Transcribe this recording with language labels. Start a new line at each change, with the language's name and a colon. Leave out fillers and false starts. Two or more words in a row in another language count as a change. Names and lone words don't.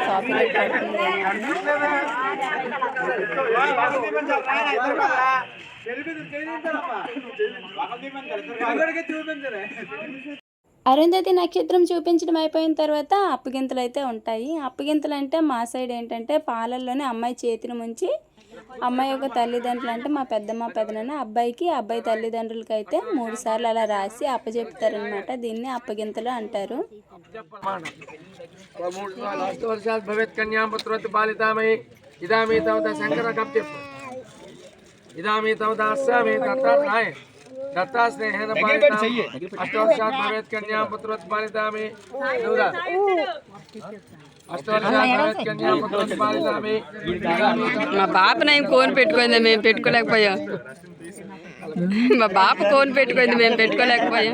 Telugu: కాపీరైట్ పడుతుంది అరుంధతి నక్షత్రం చూపించడం అయిపోయిన తర్వాత అప్పగింతలు అయితే ఉంటాయి. అప్పగింతలు అంటే మా సైడ్ ఏంటంటే పాలల్లోనే అమ్మాయి చేతిని ముంచి అమ్మాయి యొక్క తల్లిదండ్రులు అంటే మా పెద్దమ్మ పెదనాన్న అబ్బాయికి అబ్బాయి తల్లిదండ్రులకి అయితే 3 సార్లు అలా రాసి అప్పచెప్తారనమాట. దీన్ని అప్పగింతలు అంటారు.
Sanskrit: दत्ता स्नेहेन पालिताम अष्टवर्षात् भवेत् कन्या पुत्रवत् पालितामि अष्टवर्षात् भवेत् कन्या पुत्रवत् पालितामि
Telugu: మా పాప నేను కోన్ పెట్టుకుంది, మేము పెట్టుకోలేకపోయాం. మా పాప కోన్ పెట్టుకుంది, మేము పెట్టుకోలేకపోయాం.